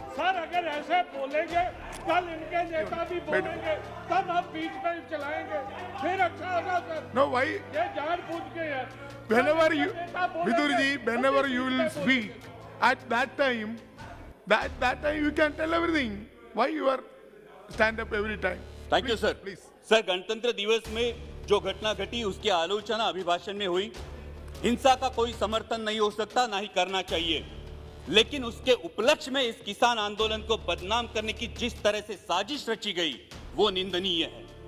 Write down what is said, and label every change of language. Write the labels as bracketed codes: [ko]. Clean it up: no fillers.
[hi] Sir अगर ऐसे बोलेंगे कल इनके नेता भी बोलेंगे तब हम बीच में चलाएंगे फिर अच्छा होगा सर। [en] No, why? [hi] ये जानबूझ के है। [en] Whenever you, [hi] नेता बोलेंगे, [en] Vidurji, whenever you will speak, at that time you can tell everything. Why you are stand up every time? Thank you Please, [hi] sir. [en] Please. [hi] Sir, गणतंत्र दिवस में जो घटना घटी उसकी आलोचना अभिभाषण में हुई। हिंसा का कोई समर्थन नहीं हो सकता, ना ही करना चाहिए, लेकिन उसके उपलक्ष्य में इस किसान आंदोलन को बदनाम करने की जिस तरह से साजिश रची गई वो निंदनीय है।